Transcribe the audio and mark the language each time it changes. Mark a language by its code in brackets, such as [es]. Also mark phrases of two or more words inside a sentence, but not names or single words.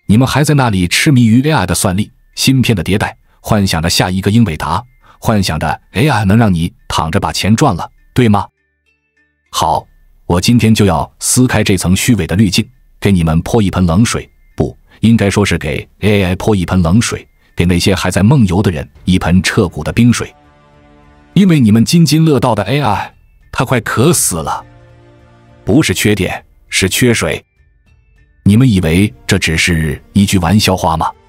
[zh] 你們還在那裡痴迷於 AI 的算力、芯片的迭代，幻想着下一個英偉達，幻想着 AI 能讓你躺着把錢賺了，對嗎？好，我今天就要撕開這層虛偽的濾鏡，給你們潑一盆冷水，不，應該說是給 AI 潑一盆冷水，給那些還在夢遊的人一盆徹骨的冰水。因為你們津津樂道的 AI， 它快渴死了。不是缺電，是缺水。你們以為這只是一句玩笑話嗎？